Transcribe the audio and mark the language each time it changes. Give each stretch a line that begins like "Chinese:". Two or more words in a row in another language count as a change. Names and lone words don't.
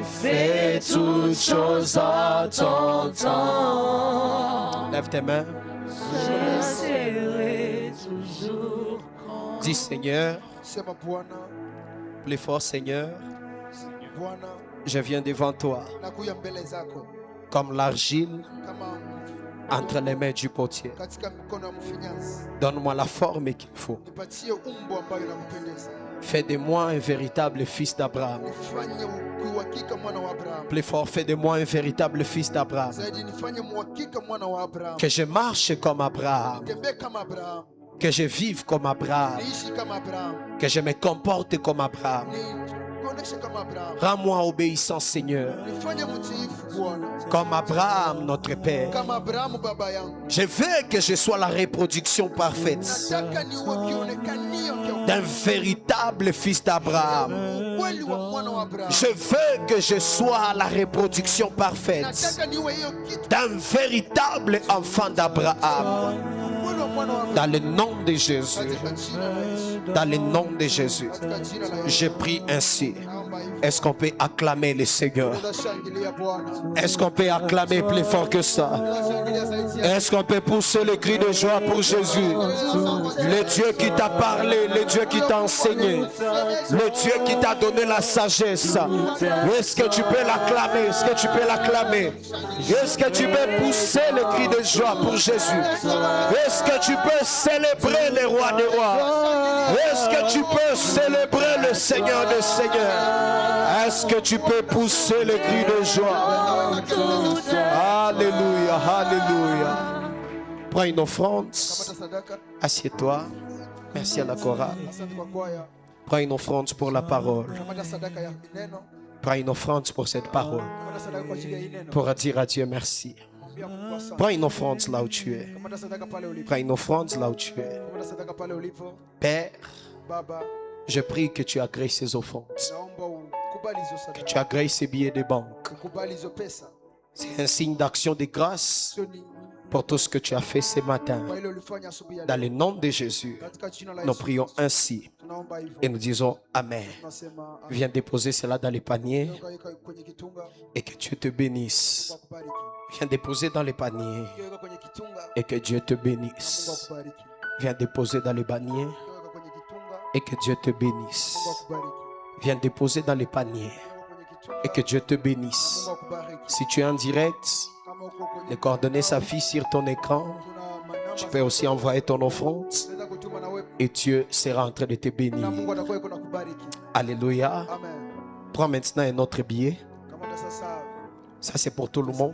French: Fais toutes choses à ton temps. Lève tes mains. Je serai toujours grand. Dis Seigneur,
Swahili: Sema Bwana,
French: plus fort Seigneur,
Swahili: Bwana,
French: je viens devant toi
Swahili: nakuja mbele zako
French: comme l'argile
Swahili: kama
French: entre les mains du potier.
Swahili: katika mikono ya mfinyanzi.
French: Donne-moi la forme qu'il faut.
Swahili: Nipatie umbo ambayo inakupendeza.
French: Fais de moi un véritable fils d'Abraham.
Swahili: Nifanye uhakika mwana wa Abraham.
French: Plus fort, fais de moi un véritable fils d'Abraham.
Swahili: Zaidi nifanye muhakika mwana wa Abraham.
French: Que je marche comme Abraham.
Swahili: Tembee kama Abraham.
French: Que je vive comme Abraham.
Swahili: Niishi kama Abraham.
French: Que je me comporte comme Abraham.
Swahili: Nikuoneshe kama Abraham.
French: Rends-moi obéissant, Seigneur.
Swahili: Nifanye mtiifu Bwana.
French: Comme Abraham, notre Père.
Swahili: Kama Abraham baba yangu.
French: Je veux que je sois la reproduction parfaite
Swahili: Nataka niwe kionekanio
French: d'un véritable fils d'Abraham.
Swahili: ukweli wa mwana wa Abraham.
French: Je veux que je sois la reproduction parfaite
Swahili: Nataka niwe hiyo kitu
French: d'un véritable enfant d'Abraham.
Swahili: ukweli wa mwana wa Abraham.
French: Dans le nom de Jésus.
Swahili: Katika jina la Yesu.
French: Dans le nom de Jésus.
Swahili: Katika jina la Yesu.
French: Je prie ainsi.
Swahili: Naomba hivyo.
French: Est-ce qu'on peut acclamer le Seigneur?
Swahili: Tunashangilia Bwana.
French: Est-ce qu'on peut acclamer plus fort que ça?
Swahili: Tunashangilia zaidi ya
French: Est-ce qu'on peut pousser le cri de joie pour Jésus? Le Dieu qui t'a parlé, le Dieu qui t'a enseigné, le Dieu qui t'a donné la sagesse. Est-ce que tu peux l'acclamer? Est-ce que tu peux l'acclamer? Est-ce que tu peux pousser le cri de joie pour Jésus? Est-ce que tu peux célébrer le roi des rois? Est-ce que tu peux célébrer le Seigneur des seigneurs? Est-ce que tu peux pousser le cri de joie? Alléluia, alléluia. Prends une offrande.
Swahili: Kamata sadaka.
French: Assieds-toi. Merci à la chorale.
Swahili: Asante kwa kwaya.
French: Prends une offrande pour la parole.
Swahili: Kamata sadaka ya neno.
French: Prends une offrande pour cette parole.
Swahili: Kamata sadaka kwa ajili ya hii neno.
French: Pour dire à Dieu merci.
Swahili: Mwambia Mungu asante.
French: Prends une offrande là où tu es.
Swahili: Kamata sadaka pale ulipo.
French: Prends une offrande là où tu es.
Swahili: Kamata sadaka pale ulipo.
French: Père,
Swahili: Baba,
French: je prie que tu agrées ces offrandes.
Swahili: naomba ukubali hizo
French: Que
Swahili: sadaka.
French: tu agrées ces billets de banque.
Swahili: Ukubali hizo pesa.
French: C'est un signe d'action de grâce
Swahili: Sio ni
French: pour tout ce que tu as fait ce matin.
Swahili: kwa ile ulifanya asubuhi ya
French: Dans
Swahili: leo.
French: le nom de Jésus,
Swahili: Katika jina la
French: nous
Swahili: Yesu.
French: prions ainsi
Swahili: Tunaomba hivyo.
French: et nous disons Amen.
Swahili: Tunasema amen.
French: Viens déposer cela dans les paniers
Swahili: Weka kwenye kitunga.
French: et que Dieu te bénisse.
Swahili: Mungu akubariki.
French: Viens déposer dans les paniers
Swahili: Weka kwenye kitunga.
French: et que Dieu te
Swahili: Mungu
French: bénisse.
Swahili: akubariki.
French: Viens déposer dans les paniers
Swahili: Weka kwenye kitunga.
French: et que Dieu te bénisse.
Swahili: Mungu akubariki.
French: Viens déposer dans les paniers
Swahili: Weka kwenye kitunga.
French: et que Dieu te bénisse.
Swahili: Mungu akubariki.
French: Si tu es en direct,
Swahili: Kama
French: Les coordonnées s'affichent sur ton écran. Tu peux aussi envoyer ton offrande et Dieu sera en train de te bénir. Alléluia. Prends maintenant un autre billet. Ça c'est pour tout le monde.